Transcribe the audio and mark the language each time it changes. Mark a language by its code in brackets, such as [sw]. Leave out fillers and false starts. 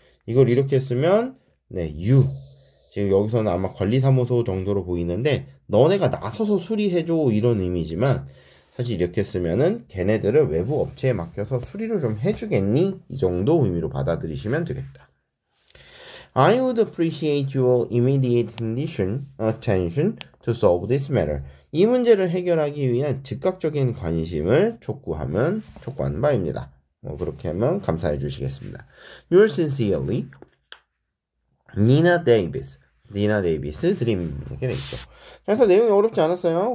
[ko] 이걸 이렇게 쓰면 you 지금 여기서는 아마 관리사무소 정도로 보이는데 너네가 나서서 수리해줘 이런 의미지만 사실 이렇게 쓰면은 걔네들을 외부 업체에 맡겨서 수리를 좀 해주겠니? 이 정도 의미로 받아들이시면 되겠다. [en] I would appreciate your immediate attention to solve this matter. [ko] 이 문제를 해결하기 위한 즉각적인 관심을 촉구하는 바입니다. 그렇게 하면 감사해 주시겠습니다. [en] Yours sincerely, Nina Davis. [ko] 니나 데이비스 드림 이렇게 돼 있죠. 그래서 내용이 어렵지 않았어요.